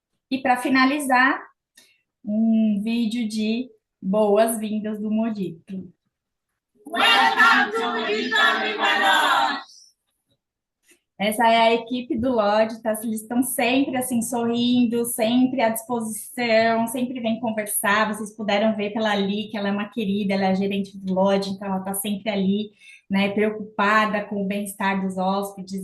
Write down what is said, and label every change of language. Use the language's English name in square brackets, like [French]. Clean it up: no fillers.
[Portuguese] E para finalizar, um vídeo de boas-vindas do Mojito. [English] Welcome to Mojito River. [Portuguese] Essa é a equipe do Lodge, tá? Eles estão sempre assim sorrindo, sempre à disposição, sempre vêm conversar. Vocês puderam ver pela Ali, que ela é uma querida, ela é a gerente do Lodge, então ela está sempre ali, né, preocupada com o bem-estar dos hóspedes.